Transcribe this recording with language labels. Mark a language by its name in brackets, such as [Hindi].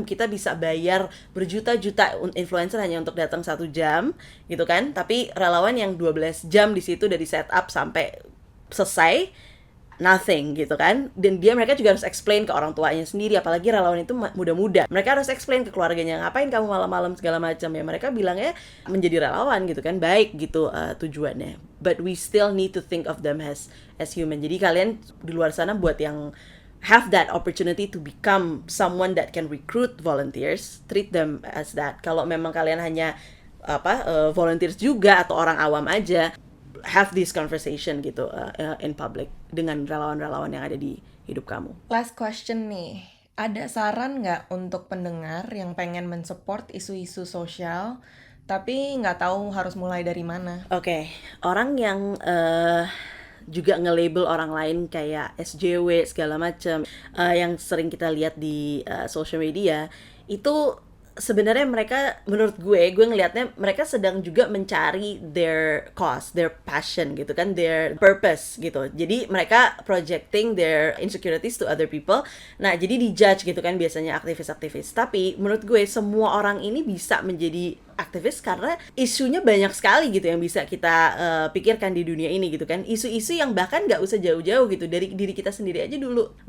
[Indonesian] Kita bisa bayar berjuta-juta influencer hanya untuk datang 1 jam gitu kan, tapi relawan yang 12 jam di situ dari setup sampai selesai nothing gitu kan. Dan mereka juga harus explain ke orang tuanya sendiri, apalagi relawan itu muda-muda. Mereka harus explain ke keluarganya, ngapain kamu malam-malam segala macam ya. Mereka bilangnya menjadi relawan gitu kan, baik gitu tujuannya. [English] But we still need to think of them as human. [Indonesian] Jadi kalian di luar sana buat yang [English] have that opportunity to become someone that can recruit volunteers, treat them as that. [Indonesian] Kalau memang kalian hanya volunteers juga atau orang awam aja, [English] have this conversation [Indonesian] gitu [English] in public [Indonesian] dengan relawan-relawan yang ada di hidup kamu. [English] Last question [Indonesian] nih, ada saran nggak untuk pendengar yang pengen mensupport isu-isu sosial tapi nggak tahu harus mulai dari mana? Oke, orang yang juga nge-label orang lain kayak SJW segala macam yang sering kita lihat di social media, itu sebenarnya mereka, menurut gue ngelihatnya mereka sedang juga mencari [English] their cause, their passion [Indonesian] gitu kan, [English] their purpose [Indonesian] gitu. Jadi mereka [English] projecting their insecurities to other people. [Indonesian] Nah, jadi dijudge gitu kan biasanya aktivis-aktivis. Tapi menurut gue semua orang ini bisa menjadi aktivis karena isunya banyak sekali gitu yang bisa kita pikirkan di dunia ini gitu kan. Isu-isu yang bahkan nggak usah jauh-jauh gitu, dari diri kita sendiri aja dulu.